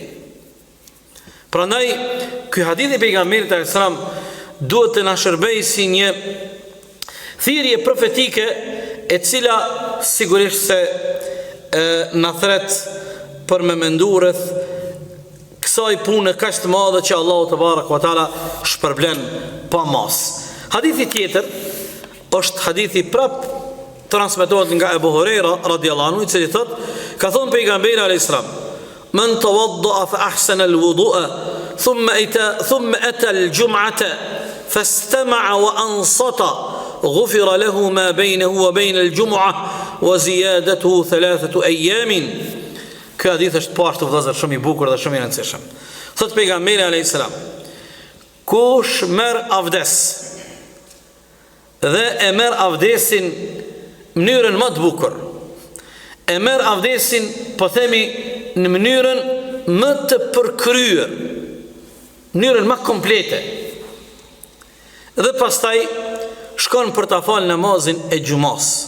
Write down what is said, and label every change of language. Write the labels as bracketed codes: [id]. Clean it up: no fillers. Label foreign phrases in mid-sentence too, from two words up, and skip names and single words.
[sq] Prandaj ky hadith i pejgamberit [ar] عليه السلام [sq] duhet të na shërbejë si një thirrje profetike, e cila sigurisht se na thret për me mendu rreth kësaj pune kaq të madhe që Allahu [ar] تبارك وتعالى [sq] shpërblen pa mas. Hadithi tjetër është hadithi prap transmetohet nga Abu Huraira [ar] رضي الله عنه, [sq] i cili thot, ka thënë pejgamberi [ar] عليه السلام: "من توضأ فأحسن الوضوء ثم أتى الجمعة فاستمع وأنصت غفر له ما بينه وبين الجمعة وزيادته 3 أيام." [sq] Ky hadith është pashtu vëllazër shumë i bukur dhe shumë i rëndësishëm. Thot pejgamberi [ar] عليه السلام: [sq] "Kush merr avdes dhe e merr avdesin në mënyrën më të bukur, e merr avdesin, po themi, në mënyrën më të përkryer, mënyrën më komplete, dhe pastaj shkon për ta falë namazin e xumas,